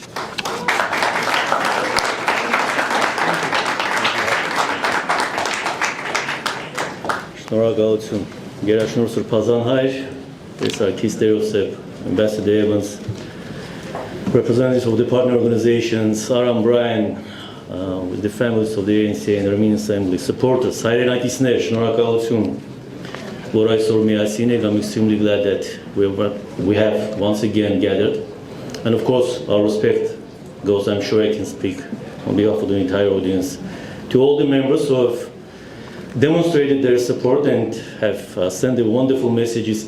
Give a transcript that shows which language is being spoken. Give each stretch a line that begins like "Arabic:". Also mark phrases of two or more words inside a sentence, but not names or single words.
Armenian: Շնորհակալություն։ Գերաշնորհ Սրբազան հայր, Տեսակից Տերոսեփ,
English: Ambassador Evans, representatives of the partner organizations, Aram, Brian, with the families of the ANC and the Armenian Assembly, supporters,
Armenian: հայրենակիցներ, շնորհակալություն, որ այսօր միասին եք,
English: I'm extremely glad that we have once again gathered. And of course, our respect goes, I'm sure I can speak on behalf of the entire audience, to all the members who have demonstrated their support and have sent the wonderful messages.